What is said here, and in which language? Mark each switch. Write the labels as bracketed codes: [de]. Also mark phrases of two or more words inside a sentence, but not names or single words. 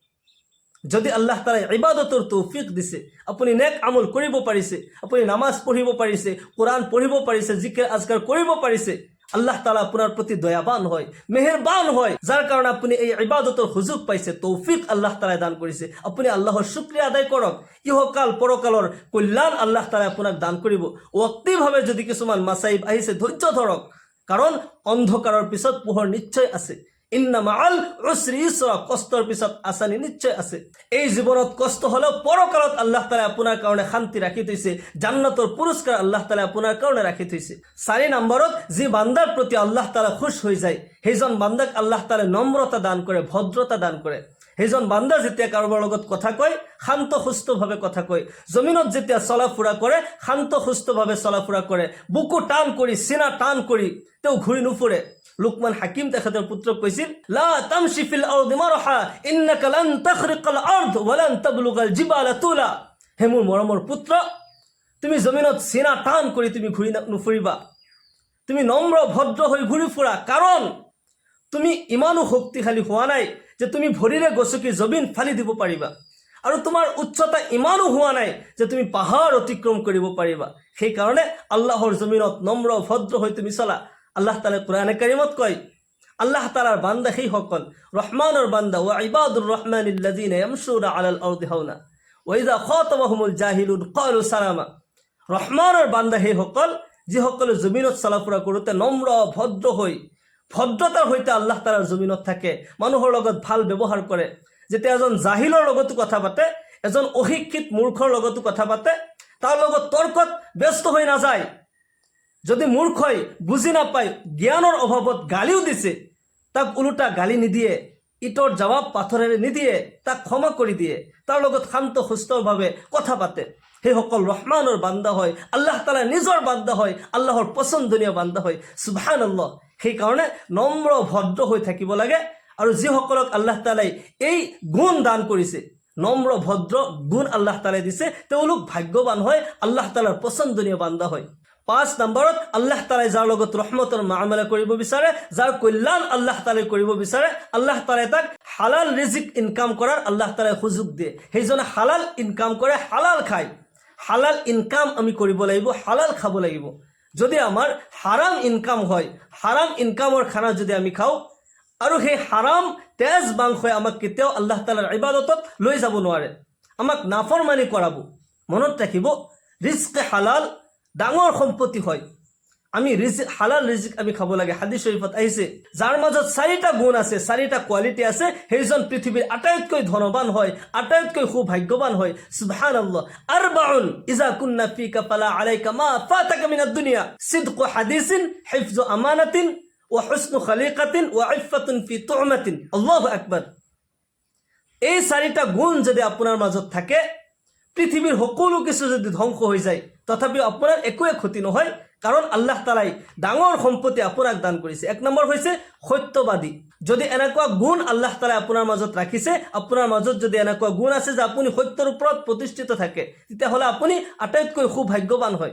[as] যদি আল্লাহ তাআলাই ইবাদতৰ তৌফিক দিছে, আপুনি নেক আমল কৰিব পাৰিছে, আপুনি নামাজ পঢ়িব পাৰিছে, কোরআন পঢ়িব পাৰিছে, জিকিৰ আজকাৰ কৰিব পাৰিছে, আল্লাহ তাআলা আপোনাৰ প্ৰতি দয়াবান হয়, মেহেৰবান হয়, যাৰ কাৰণে আপুনি এই ইবাদতৰ সুযোগ পাইছে, তৌফিক আল্লাহ তাআলাই দান কৰিছে। আপুনি আল্লাহৰ শুকৰিয়া আদায় কৰক, ইহকাল পৰকালৰ কল্যাণ আল্লাহ তাআলাই আপোনাক দান কৰিব। অক্তিভাৱে যদি কিছুমান মাসাইব আহিছে, ধৈৰ্য ধৰক, কাৰণ অন্ধকাৰৰ পিছত পোহৰ নিশ্চয় আছে। [ar] إن مع العسر يسرا. [as] কষ্টৰ পিছত আসানি নিশ্চয় আছে। এই জীৱনত কষ্ট হলেও পৰকালত আল্লাহ তাআলাই আপোনাৰ কাৰণে শান্তি ৰাখি থৈছে, জান্নাতৰ পুৰস্কাৰ আল্লাহ তাআলাই আপোনাৰ কাৰণে ৰাখি থৈছে। 4 নম্বৰত, যি বান্দাৰ প্ৰতি আল্লাহ তাআলা খুশ হৈ যায়, সেইজন বান্দাক আল্লাহ তাআলাই নম্ৰতা দান কৰে, ভদ্ৰতা দান কৰে। সেইজন বান্দা যেতিয়া কাৰোবাৰ লগত কথা কয়, শান্ত সুস্থভাৱে কথা কয়, জমিনত যেতিয়া চলা ফুৰা কৰে, শান্ত সুস্থভাৱে চলা ফুৰা কৰে, বুকু টান কৰি, সিনা টান কৰি তেওঁ ঘূৰি নুফুৰে। লুকমান হাকিম তেখেতৰ পুত্ৰক কৈছিল, [ar] لا تمش في الأرض مرحا إنك لن تخرق الأرض ولن تبلغ الجبال طولا. [as] হে মোৰ মৰমৰ পুত্ৰ, তুমি জমিনত সিনা টান কৰি তুমি ঘূৰি নুফুৰিবা, তুমি নম্ৰ ভদ্ৰ হৈ ঘূৰি ফুৰা, কাৰণ তুমি ইমানো শক্তিশালী হোৱা নাই যে তুমি ভৰিৰে গছকি জমিন ফালি দিব পাৰিবা, আৰু তোমাৰ উচ্চতা ইমানো হোৱা নাই যে তুমি পাহাৰ অতিক্ৰম কৰিব পাৰিবা। সেইকাৰণে আল্লাহৰ জমিনত নম্ৰ ভদ্ৰ হৈ তুমি চলা। আল্লাহ তাআলাই কোরআনে কারিমত কয়, [bn] আল্লাহ তাআলার বান্দা সেই সকল, রহমানের বান্দা, [ar] وعباد الرحمن الذين يمشون على الأرض هونا وإذا خاطبهم الجاهلون قالوا سلاما. [bn] রহমানের বান্দা সেই সকল, [as] যিসকলে জমিনত চলাফুৰা কৰোঁতে নম্ৰ ভদ্ৰ হৈ, ভদ্ৰতাৰ সৈতে আল্লাহ তাআলাৰ জমিনত থাকে, মানুহৰ লগত ভাল ব্যৱহাৰ কৰে। যেতিয়া এজন জাহিলৰ লগতো কথা পাতে, এজন অশিক্ষিত মূৰ্খৰ লগতো কথা পাতে, তাৰ লগত তৰ্কত ব্যস্ত হৈ নাযায়। যদি মূৰ্খই বুজি নাপায়, জ্ঞানৰ অভাৱত গালিও দিছে, তাক ওলোটা গালি নিদিয়ে, ইটৰ জবাব পাথৰেৰে নিদিয়ে, তাক ক্ষমা কৰি দিয়ে, তাৰ লগত শান্ত সুস্থভাৱে কথা পাতে, সেইসকল ৰহমানৰ বান্দা হয়, আল্লাহ তাআলা নিজৰ বান্দা হয়, আল্লাহৰ পছন্দনীয় বান্দা হয়। সুবহানাল্লাহ। সেইকাৰণে নম্ৰ ভদ্ৰ হৈ থাকিব লাগে। আৰু যিসকলক আল্লাহ তাআলাই এই গুণ দান কৰিছে, নম্ৰ ভদ্ৰ গুণ আল্লাহ তাআলাই দিছে, তেওঁলোক ভাগ্যৱান হয়, আল্লাহ তাআলাৰ পছন্দনীয় বান্দা হয়। 5 নম্বৰত আল্লাহ তাআলাই যাৰ লগত ৰহমতৰ মুআমালা কৰিব বিচাৰে, যাৰ কল্যাণ আল্লাহ তাআলাই কৰিব বিচাৰে, আল্লাহ তাআলাই তাক হালাল ৰিজিক ইনকাম কৰাৰ আল্লাহ তাআলাই সুযোগ দিয়ে। সেইজনে হালাল ইনকাম কৰে, হালাল খায়। হালাল ইনকাম আমি কৰিব লাগিব, হালাল খাব লাগিব। যদি আমাৰ হাৰাম ইনকাম হয়, হাৰাম ইনকামৰ খানা যদি আমি খাওঁ, আৰু সেই হাৰাম তেজ মাংসই আমাক কেতিয়াও আল্লাহ তাআলাৰ ইবাদতত লৈ যাব নোৱাৰে, আমাক নাফৰমানি কৰাব। মনত ৰাখিব, [ur] رزق حلال [as] ডাঙৰ সম্পত্তি হয়। আমি হালাল ৰিজিক আমি খাব লাগে। হাদিস শৰীফত আহিছে, যাৰ মাজত 4টা গুণ আছে, 4টা কোৱালিটি আছে, সেইজন পৃথিৱীৰ আটাইতকৈ ধনৱান হয়, আটাইতকৈ সৌভাগ্যৱান হয়। সুবহানাল্লাহ। [ar] أربع إذا كن فيك فلا عليك ما فاتك من الدنيا صدق حديث حفظ أمانة وحسن خليقة وعفة في طعمة. الله أكبر. [as] এই 4টা গুণ যদি আপোনাৰ মাজত থাকে, পৃথিৱীৰ সকলো কিছু যদি ধ্বংস হৈ যায়, তথাপিও আপোনাৰ একোৱে ক্ষতি নহয়, কাৰণ আল্লাহ তাআলাই ডাঙৰ সম্পত্তি আপোনাক দান কৰিছে। 1 নম্বৰ হৈছে সত্যবাদী। যদি এনেকুৱা গুণ আল্লাহ তাআলাই আপোনাৰ মাজত ৰাখিছে, আপোনাৰ মাজত যদি এনেকুৱা গুণ আছে যে আপুনি সত্যৰ ওপৰত প্ৰতিষ্ঠিত থাকে, তেতিয়াহ'লে আপুনি আটাইতকৈ সৌভাগ্যৱান হয়।